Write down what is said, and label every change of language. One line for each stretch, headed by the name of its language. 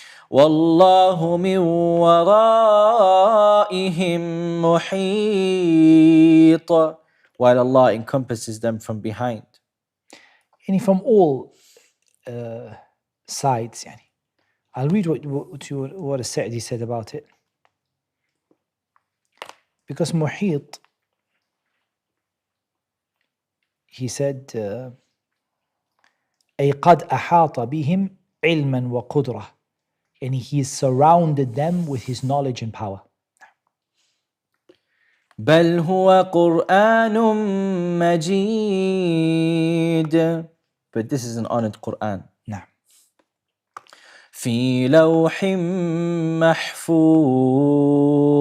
Arabic: والله من ورائهم محيط.
English: While Allah encompasses them from behind. From all sides. I'll read what As-Sa'di said about it. Because Muhit, he said,
Arabic: أي قد أحاط بهم علما وقدرة.
English: He has surrounded them with his knowledge and power.
Arabic: بل هو قرآن مجيد.
English: But this is an honored Qur'an.
Arabic: نعم. في لوح محفوظ.